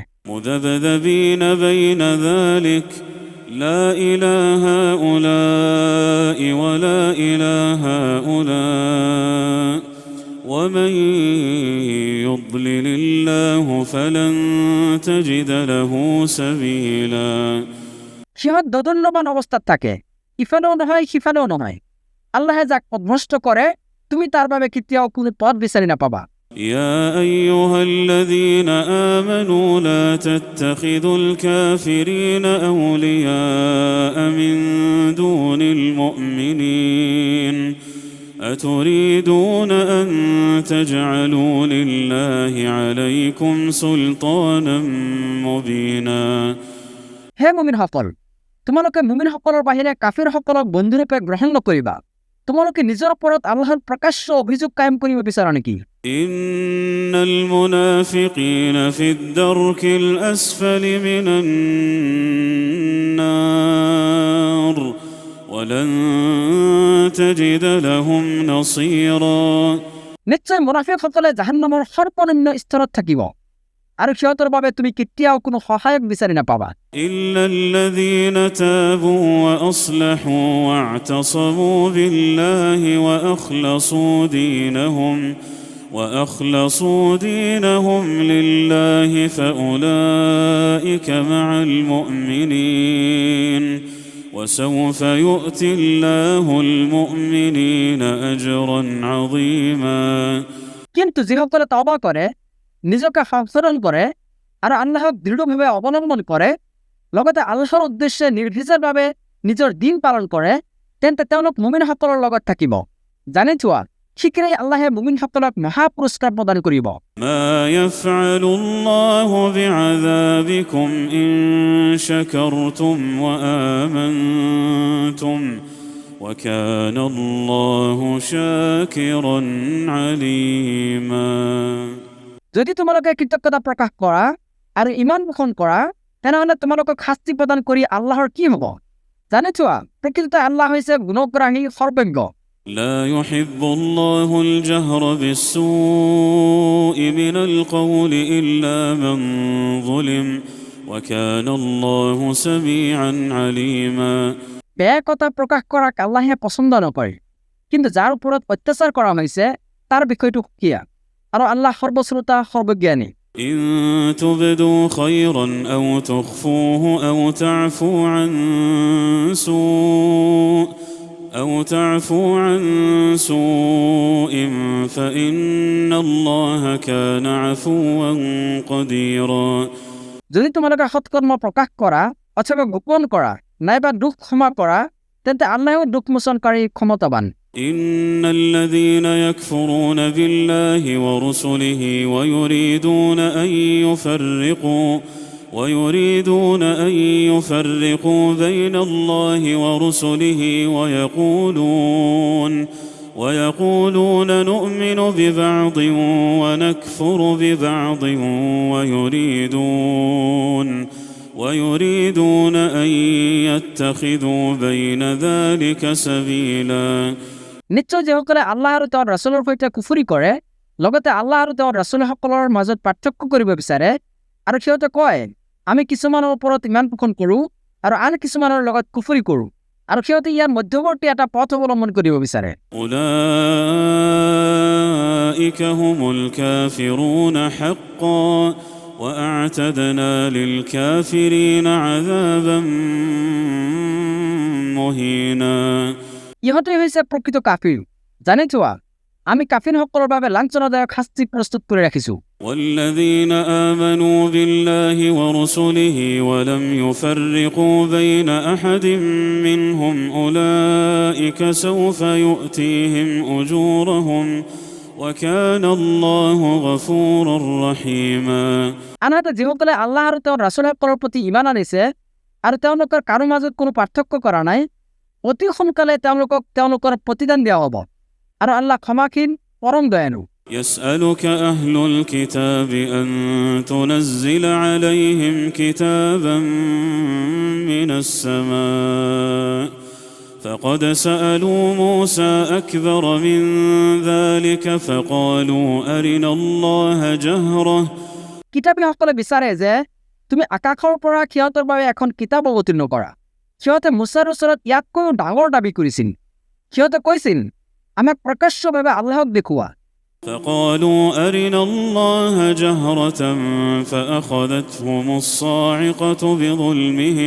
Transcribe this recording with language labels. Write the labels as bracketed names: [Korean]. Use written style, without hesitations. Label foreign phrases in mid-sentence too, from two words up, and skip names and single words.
[Arabic] مذبذبين بين ذلك لا إله هؤلاء ولا إله هؤلاء ومن يضلل الله فلن تجد له سبيلا [Assamese] সিহঁত দোদুল্যমান অৱস্থাত থাকে ইফালেও নহয় সিফালেও নহয় আল্লাহে যাক পথভ্ৰষ্ট কৰে তুমি তাৰ বাবে কেতিয়াও কোনো পথ বিচাৰি নাপাবা [Arabic] يا أيها الذين آمنوا لا تتخذوا الكافرين أولياء من دون المؤمنين أتريدون أن تجعلوا لله عليكم سلطانا مبينا [Assamese] হে মুমিনসকল তোমালোকে মুমিনসকলৰ বাহিৰে কাফিৰসকলক বন্ধুৰূপে গ্ৰহণ নকৰিবা তোমালোকে নিজৰ ওপৰত আল্লাহৰ প্ৰকাশ্য অভিযোগ কায়েম কৰিব বিচাৰা নেকি [Arabic] إن المنافقين في الدرك الأسفل من النار ولن تجد لهم نصيرا [Assamese] নিশ্চয় মুনাফিকসকলে জাহান্নামৰ সৰ্বনিম্ন স্তৰত থাকিব আৰু সিহঁতৰ বাবে তুমি কেতিয়াও কোনো সহায়ক বিচাৰি নাপাবা [Arabic] إلا الذين تابوا وأصلحوا واعتصموا بالله وأخلصوا دينهم لله فأولئك مع المؤمنين وسوف يؤتي الله المؤمنين أجرا عظيما [Assamese] কিন্তু যিসকলে তওবা কৰে নিজকে সংশোধন কৰে আৰু আল্লাহক দৃঢ়ভাৱে অৱলম্বন কৰে লগতে আল্লাহৰ উদ্দেশ্যে নিৰ্ভীকভাৱে নিজৰ দিন পালন কৰে তেন্তে তেওঁলোক মুমিনসকলৰ লগত থাকিব জানি থোৱা শীঘ্ৰেই আল্লাহে মুমিনসকলক মহা পুৰস্কাৰ প্ৰদান কৰিব [Arabic] ما يفعل الله بعذابكم إن شكرتم وآمنتم وكان الله شاكرا عليما [Assamese] যদি তোমালোকে কৃতজ্ঞতা প্ৰকাশ কৰা আৰু ইমান পোষণ কৰা তেনেহ'লে তোমালোকক শাস্তি প্ৰদান কৰি আল্লাহৰ কি হ'ব জানেছো প্ৰকৃততে আল্লাহ হৈছে গুণগ্ৰাহী সৰ্বজ্ঞ [Arabic] لا يحب الله الجهر بالسوء من القول إلا من ظلم وكان الله سميعا عليما [Assamese] বেয়া কথা প্ৰকাশ কৰাক আল্লাহে পছন্দ নকৰে কিন্তু যাৰ ওপৰত অত্যাচাৰ কৰা হৈছে তাৰ বিষয়টো সুকীয়া আৰু আল্লাহ সৰ্বশ্ৰোতা সৰ্বজ্ঞানী [Arabic] إن تبدوا خيرا أو تخفوه أو تعفو عن سوء فإن الله كان عفوا قديرا [Assamese] যদি তোমালোকে সৎকৰ্ম প্ৰকাশ কৰা অথবা গোপন কৰা নাইবা দুখ ক্ষমা কৰা তেন্তে আল্লাহেও দুখ মোচনকাৰী ক্ষমতাবান [Arabic] إن الذين يكفرون بالله ورسله ويريدون أن يفرقوا بين الله ورسله ويقولون نؤمن ببعض ونكفر ببعض ويريدون أن يتخذوا بين ذلك سبيلا [Assamese] নিশ্চয় যিসকলে আল্লাহ আৰু তেওঁৰ ৰাছুলৰ সৈতে কুফৰি কৰে লগতে আল্লাহ আৰু তেওঁৰ ৰাছুলসকলৰ মাজত পাৰ্থক্য কৰিব বিচাৰে আৰু সিহঁতে কয় আমি কিছুমানৰ ওপৰত ইমান পোষণ কৰোঁ আৰু আন কিছুমানৰ লগত কুফৰি কৰোঁ আৰু সিহঁতে ইয়াৰ মধ্যৱৰ্তী এটা পথ অৱলম্বন কৰিব বিচাৰে [Arabic] أولئك هم الكافرون حقا وأعتدنا للكافرين عذابا مهينا [Assamese] ইহঁতে হৈছে প্ৰকৃত কাফিৰ জানিছোৱা আমি কাফিৰসকলৰ বাবে লাঞ্ছনাদায়ক শাস্তি প্ৰস্তুত কৰি ৰাখিছোঁ [Arabic] والذين آمنوا بالله ورسله ولم يفرقوا بين أحد منهم أولئك سوف يؤتيهم أجورهم وكان الله غفورا رحيما [Assamese] আনহাতে যিসকলে আল্লাহ আৰু তেওঁৰ ৰাছুলসকলৰ প্ৰতি ঈমান আনিছে আৰু তেওঁলোকৰ কাৰো মাজত কোনো পাৰ্থক্য কৰা নাই অতি সোনকালে তেওঁলোকক তেওঁলোকৰ প্ৰতিদান দিয়া হ'ব আৰু আল্লাহ ক্ষমাশীল পৰম দয়ালু [Arabic] يسألك أهل الكتاب أن تنزل عليهم كتابا من السماء فقد سألوا موسى أكبر من ذلك فقالوا أرنا الله جهرة [Assamese] কিতাপীসকলে বিচাৰে যে তুমি আকাশৰ পৰা সিহঁতৰ বাবে এখন কিতাপ অৱতীৰ্ণ কৰা সিহঁতে মুছাৰ ওচৰত ইয়াতকৈও ডাঙৰ দাবী কৰিছিল সিহঁতে কৈছিল আমাক প্ৰকাশ্যভাৱে আল্লাহক দেখুওৱা [Arabic] فقالوا أرنا الله جهرة فأخذتهم الصاعقة بظلمهم